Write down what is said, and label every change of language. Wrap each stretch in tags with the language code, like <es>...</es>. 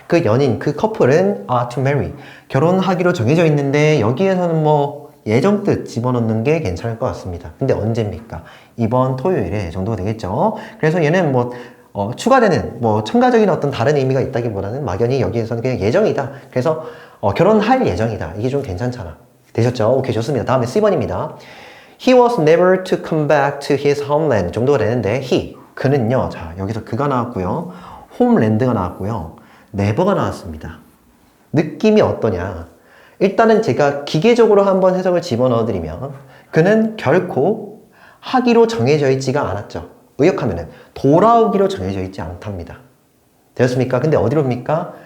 <ko>그 연인 그 커플은</ko> <en>ought to marry</en> <ko>결혼하기로 정해져 있는데 여기에서는 뭐 예정 뜻 집어넣는 게 괜찮을 것 같습니다. 근데 언제입니까? 이번 토요일에 정도가 되겠죠. 그래서 얘는 뭐 추가되는 뭐 첨가적인 어떤 다른 의미가 있다기보다는 막연히 여기에서는 그냥 예정이다. 그래서 결혼할 예정이다. 이게 좀 괜찮잖아. 되셨죠? 오케이, 좋습니다. 다음에 C번입니다.</ko> <en>He was never to come back to his homeland</en> <ko>정도가 되는데 그는요. 자, 여기서 그가 나왔고요. homeland가 나왔고요. never가 나왔습니다. 느낌이 어떠냐? 일단은 제가 기계적으로 한번 해석을 집어넣어 드리면 그는 결코 하기로 정해져 있지가 않았죠. 의역하면은 돌아오기로 정해져 있지 않답니다. 되었습니까? 근데 어디로 옵니까?</ko>